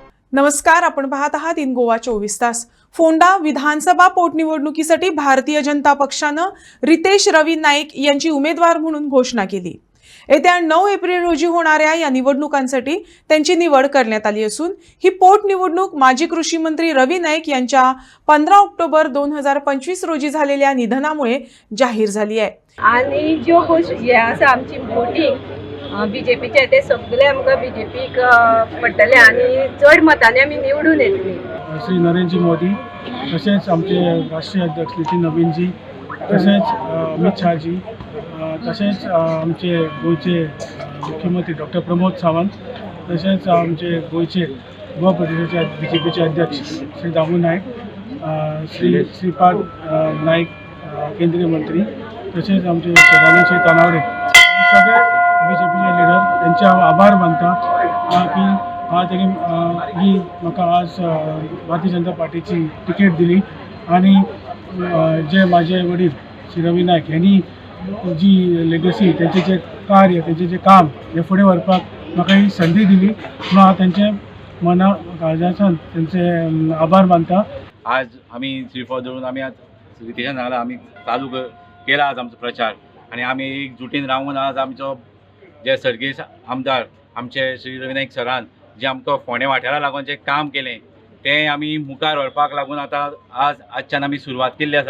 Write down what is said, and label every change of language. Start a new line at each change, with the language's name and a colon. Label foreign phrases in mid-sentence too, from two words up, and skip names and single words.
Marathi: नमस्कार, आपण पाहत आहात इन गोवा 24 तास। फोंडा विधानसभा पोटनिवडणुकीसाठी भारतीय जनता पक्षानं रितेश रवी नाईक यांची उमेदवार म्हणून घोषणा केली। येत्या 9 एप्रिल रोजी होणाऱ्या या निवडणुकांसाठी त्यांची निवड करण्यात आली असून ही पोटनिवडणूक माजी कृषी मंत्री रवी नाईक यांच्या 15 ऑक्टोबर 2025 रोजी झालेल्या निधनामुळे जाहीर झाली आहे।
Konkani: आणि ज्यो हे आसा आमची वोटिंग बीजेपीचे ते सगळे आमकां बीजेपीक पडटले आणि चड मतांनी आमी निवडून येतली। श्री नरेंद्र मोदी तसेच आमचे राष्ट्रीय अध्यक्ष नितीन नवीनजी तसेच अमित शाहजी तसेच आमचे गोयचे मुख्यमंत्री डॉक्टर प्रमोद सावंत तसेच आमचे गोयचे गोवा प्रदेशाचे बीजेपीचे अध्यक्ष श्री दामू नाईक श्रीपाद नाईक केंद्रीय मंत्री तसेच आमचे सदानंद श्री तानावडे सगळे बीजेपीचे लिडर यांचे आभार मानता की आज ही म्हाका आज भारतीय जनता पार्टीची तिकेट दिली आणि जे माझे वडील श्री रवी नाईक यांनी जी लेगसी त्यांचे जे कार्य त्यांचे जे काम हे फुडें व्हरपाक म्हाका ही संधी दिली म्हणून हांव त्यांचे मना काळजाच्यान त्यांचे आभार मानता। आज आम्ही श्रीफळ दळून आम्ही आज रितेशान सांगला आम्ही चालू केला आज आमचो प्रचार आणि आम्ही एकजुटीन रावून आज आमचो जे सर्गेस आमदार आमचे श्री रवी नाईक सरान जे आमकां फोंडे वाठारा लागून जे काम केलें तें आमी मुखार व्हरपाक लागून आतां आजच्यान आमी सुरवात केल्ली आसा।